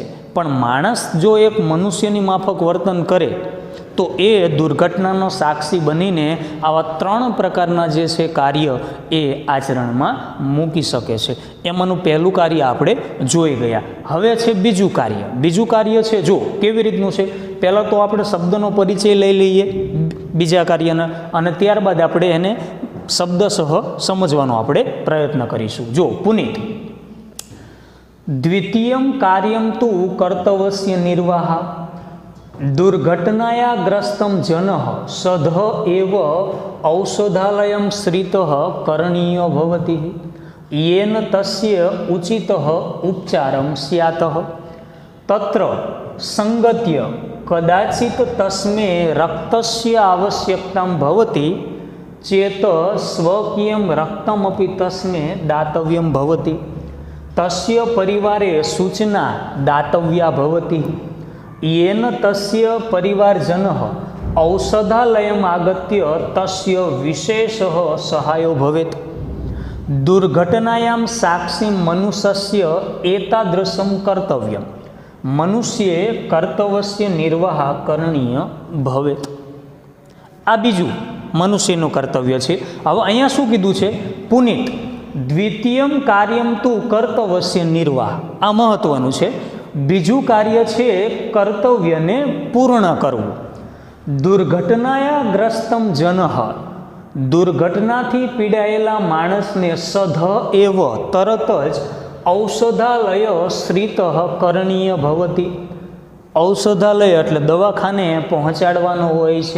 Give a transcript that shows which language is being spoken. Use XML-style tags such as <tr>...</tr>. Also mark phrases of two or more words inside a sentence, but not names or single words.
<gu>પણ માણસ જો એક મનુષ્યની માફક વર્તન કરે તો એ દુર્ઘટનાનો સાક્ષી બનીને આવા 3 પ્રકારના જે છે કાર્ય એ આચરણમાં મૂકી શકે છે। એમાંનું પહેલું કાર્ય આપણે જોઈ ગયા। હવે છે બીજું કાર્ય। બીજું કાર્ય છે જો કેવી રીતનું છે। પહેલા તો આપણે શબ્દનો પરિચય લઈ લઈએ બીજા કાર્યના અને ત્યારબાદ આપણે એને શબ્દસહ સમજવાનો આપણે પ્રયત્ન કરીશું।</gu> <sa>जो पुनीत द्वितीयं कार्यं तु कर्तव्यस्य निर्वाह दुर्घटनाया ग्रस्तं जनः सधः एव औषधालयं श्रितः करणीयो भवति येन तस्य उचितः उपचारं स्यात् तत्र संगत्य कदाचित् तस्मै रक्तस्य आवश्यकता भवति चेत स्वकीयं रक्तमपि तस्मै दातव्यं भवति તસ્ય પરિવારે સૂચના દાતવ્યા ભવતી येन तस्य परिवारजनः औषधालयम् आगत्य तस्य विशेषः सहायो भवेत् दुर्घटनायां साक्षी मनुष्यस्य एतादृशं कर्तव्यं मनुष्ये कर्तव्यस्य निर्वाह करणीय भवेत्।</sa> <gu>આ બીજું મનુષ્યનું કર્તવ્ય છે। હવે અહીંયા શું કીધું છે?</gu> <sa>પુનિત દ્વિતીયમ કાર્યમ તુ કર્તવ્યસ્ય નિર્વાહ,</sa> <gu>આ મહત્વનું છે। બીજું કાર્ય છે કર્તવ્યને પૂર્ણ કરવું।</gu> <sa>દુર્ઘટનાયા ગ્રસ્તમ જનઃ,</sa> <gu>દુર્ઘટનાથી પીડાયેલા માણસને</gu> <sa>સધ એવ</sa> <gu>તરત જ</gu> <sa>ઔષધાલય શ્રિત કરણીય ભવતી,</sa> <gu>ઔષધાલય એટલે દવાખાને પહોંચાડવાનો હોય છે।</gu>